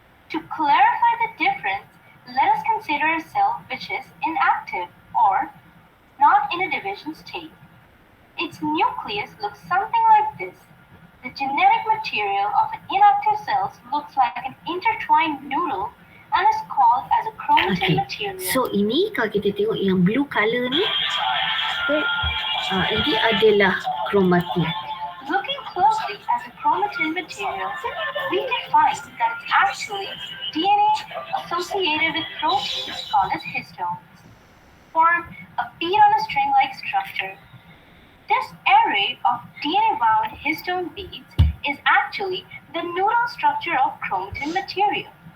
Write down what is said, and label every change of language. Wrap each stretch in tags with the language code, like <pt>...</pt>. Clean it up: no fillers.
<en>To clarify the difference, let us consider a cell which is inactive or not in a division state. Its nucleus looks something like this. The genetic material of an inactive cell looks like an intertwined noodle and is called as a chromatin material.</en> <ms>So ini kalau kita tengok yang blue color ni, ini adalah chromatin.</ms> <en>Looking closely at the chromatin material, we can find that it's actually DNA associated with proteins called as histones, form a bead on a string-like structure. This array of DNA-bound histone beads is actually the noodle structure of chromatin material.</en>